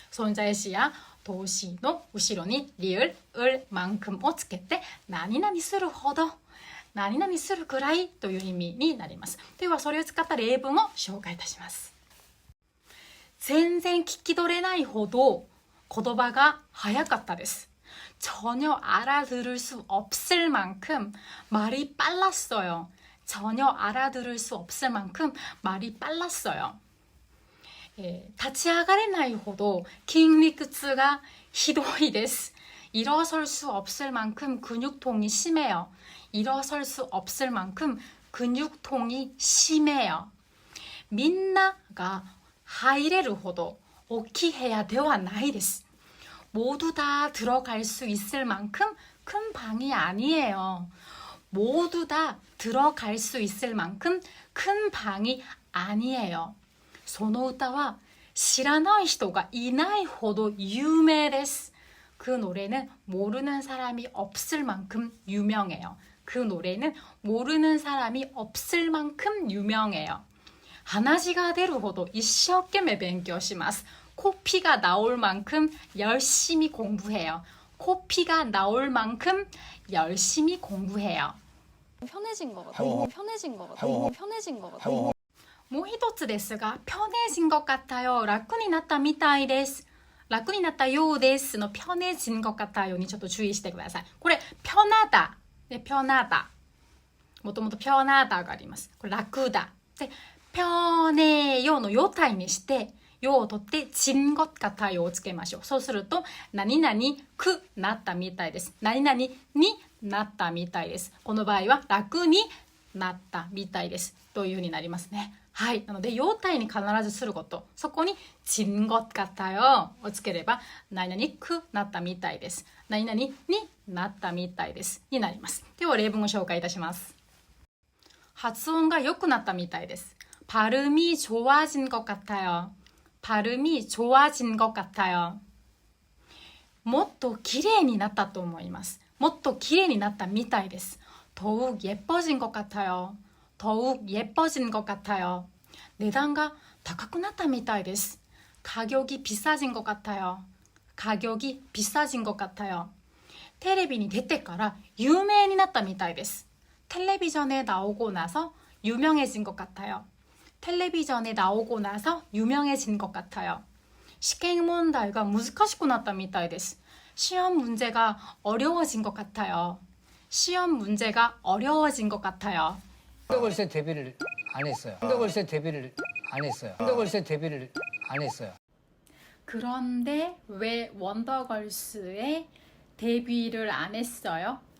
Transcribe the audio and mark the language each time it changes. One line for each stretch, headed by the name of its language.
Japanese: 存在詞や動詞の後ろに리을 을 만큼をつけて何々するほど何々するくらいという意味になります。ではそれを使った例文を紹介いたします。全然聞き取れないほど言葉が早かったです。
Korean: 전혀 알아들을 수 없을 만큼 말이 빨랐어요. 전혀 알아들을 수 없을 만큼 말이 빨랐어요.
Japanese: 立ち上がれないほど筋肉痛がひどいです。
Korean: 일어설 수 없을 만큼 근육통이 심해요. 일어설 수 없을 만큼 근육통이 심해요.
Japanese: みんなが入れるほど大きい部屋ではないです。
Korean: 모두 다 들어갈 수 있을 만큼 큰 방이 아니에요. 모두 다 들어갈 수 있을 만큼 큰 방이 아니에요.
Japanese: その歌は知らない人がいないほど有名です.
Korean: 그 노래는 모르는 사람이 없을 만큼 유명해요. 그 노래는 모르는 사람이 없을 만큼 유명해요.
Japanese: 鼻血が出るほど一生懸命勉強します.
Korean: 코피가 나올 만큼 열심히 공부해요. 코피가 나올 만큼 열심히 공부해요. 편해진 것 같아. 너무 편해진 것 같아. 너무 편해진 것 같아.
Japanese: もう一つですが、
Korean: 편해진 것 같아요.
Japanese: 楽になったみたいです。楽になったようですの
Korean: 편해진 것 같아요
Japanese: にちょっと注意してください。これ편하다、ね、편하다。もともと편하다があります。これ楽だ。で、편해요のよ体にして、よを取って진 것 같아요をつけましょう。そうすると、何々くなったみたいです。何々になったみたいです。この場合は楽になったみたいです。というふうになりますね。はい。なので、用体に必ずすること。そこに、진 것 같아요をつければ、何々くなったみたいです。何々になったみたいです。になります。では、例文を紹介いたします。発音が良くなったみたいです。
Korean: 발음이 좋아진 것 같아요. 발음이 좋아진 것 같아요.
Japanese: もっと綺麗になったと思います。もっと綺麗になったみたいです。
Korean: 더욱 예뻐진 것 같아요. 더욱 예뻐진 것 같아요.
Japanese: 내단가 高くなったみたいです.
Korean: 가격이 비싸진 것 같아요. 가격이 비싸진 것 같아요.
Japanese: テレビに出てから有名になったみたいです.
Korean: 텔레비전에 나오고 나서 유명해진 것 같아요. 텔레비전에 나오고 나서 유명해진 것 같아요. 시행 문제가
Japanese: 難しくなったみたいです.
Korean: 시험 문제가 어려워진 것 같아요. 시험 문제가 어려워진 것 같아요. 원더걸스의 데뷔를 안 했어요. 원더걸스의 데뷔를 안 했어요. 원더걸스의 데뷔를 안 했어요. 그런데 왜 원더걸스의 데뷔를 안 했어요?